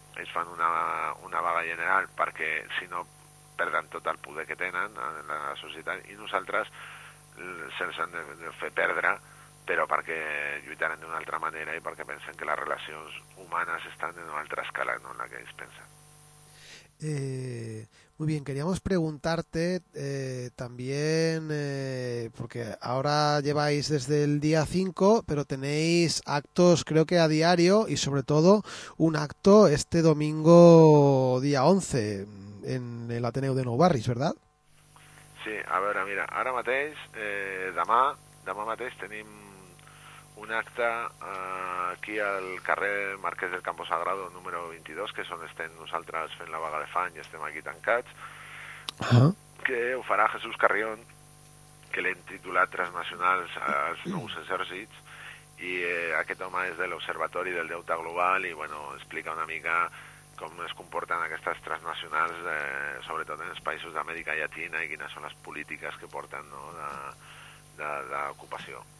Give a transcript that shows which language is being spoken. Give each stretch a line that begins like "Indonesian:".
Catalan: Ells fan una vaga general perquè, si no, perden tot el poder que tenen en la societat i nosaltres se'ls han de fer perdre, però perquè lluitaran d'una altra manera i perquè pensen que les relacions humanes estan en una altra escala, no en la que ells pensen.
Spanish: Muy bien, queríamos preguntarte también, porque ahora lleváis desde el día 5, pero tenéis actos creo que a diario y sobre todo un acto este domingo día 11 en el Ateneu de Nou Barris, ¿verdad?
Catalan: Sí,
Spanish: a ver, mira, ahora
Catalan: mateix, demà mateix tenim un acte aquí al carrer Marquès del Campo Sagrado número 22, que és on estem nosaltres fent la vaga de fan i estem aquí tancats, que ho farà Jesús Carrión, que l'hem titulat Transnacionals als nous exèrcits, i aquest home és de l'Observatori del Deute Global i, bueno, explica una mica com es comporten aquestes transnacionals, sobretot en els països d'Amèrica Llatina, i quines són les polítiques que porten, no, d'ocupació.